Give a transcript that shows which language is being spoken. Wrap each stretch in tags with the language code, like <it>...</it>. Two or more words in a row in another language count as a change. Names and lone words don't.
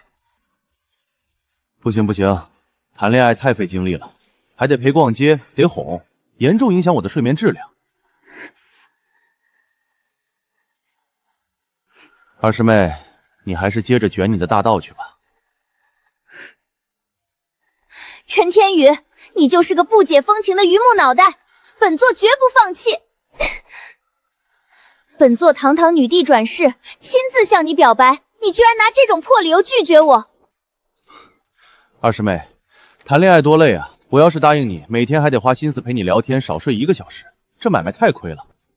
<zh>不行不行，談戀愛太費精力了，還得陪逛街，得哄，嚴重影響我的睡眠質量。二師妹，你還是接着捲你的大道去吧。陳天宇，你就是個不解風情的榆木腦袋，本座絕不放棄。本座堂堂女帝轉世，親自向你表白，你居然拿這種破理由拒絕我。二師妹，談戀愛多累啊！我要是答應你，每天還得花心思陪你聊天，少睡1個小時，這買賣太虧了。</zh>